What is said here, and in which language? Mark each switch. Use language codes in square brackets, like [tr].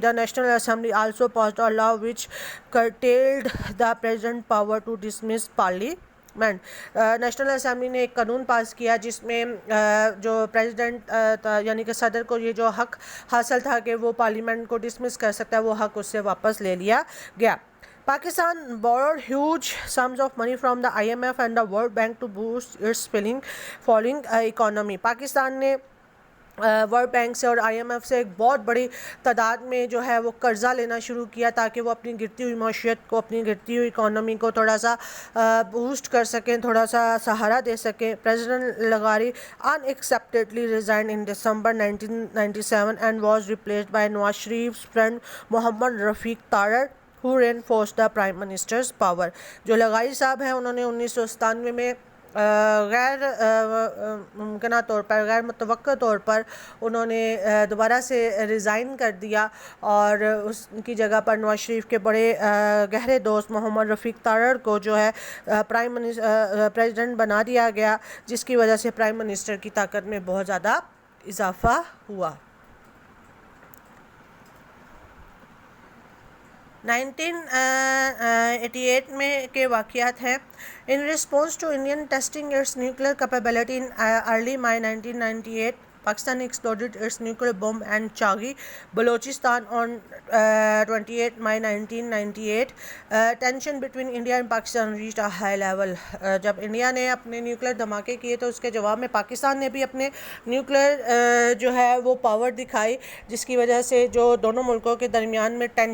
[en] The national assembly also passed a law which curtailed the president power to dismiss parliament. [ur] National assembly نے ایک قانون پاس کیا جس میں جو پریزیڈنٹ یعنی کہ صدر کو یہ جو حق حاصل تھا کہ وہ پارلیمنٹ کو ڈسمس کر سکتا ہے, وہ حق اس سے واپس لے لیا گیا. [en] Pakistan borrowed huge sums of money from the IMF and the World Bank to boost its falling economy. [ur] Pakistan نے ورلڈ بینک سے اور IMF سے ایک بہت بڑی تعداد میں جو ہے وہ قرضہ لینا شروع کیا تاکہ وہ اپنی گرتی ہوئی معیشت کو، اپنی گرتی ہوئی اکانومی کو تھوڑا سا بوسٹ کر سکیں، تھوڑا سا سہارا دے سکیں. [en] President لغاری unacceptedly resigned in December 1997 and was replaced by Nawaz Sharif's friend Mohammad Rafiq Tarar, who reinforced the prime minister's power. [ur] جو لغاری صاحب ہیں انہوں نے 1997 میں غیر ممکنہ طور پر، غیر متوقع طور پر انہوں نے دوبارہ سے ریزائن کر دیا اور اس کی جگہ پر نواز شریف کے بڑے گہرے دوست محمد رفیق تارڑ کو جو ہے پریزیڈنٹ بنا دیا گیا، جس کی وجہ سے پرائم منسٹر کی طاقت میں بہت زیادہ اضافہ ہوا. 1988 میں کے واقعات ہیں. [en] In response to Indian testing its nuclear capability in early May 1998, Pakistan exploded its nuclear bomb and Chaghi, Balochistan on 28 May 1998. Tension between India and Pakistan reached a high level. [ur] جب انڈیا نے اپنے nuclear دھماکے کیے تو اس کے جواب میں پاکستان نے بھی اپنے نیوکلیر جو ہے وہ پاور دکھائی، جس کی وجہ سے جو دونوں ملکوں کے درمیان میں ٹینشن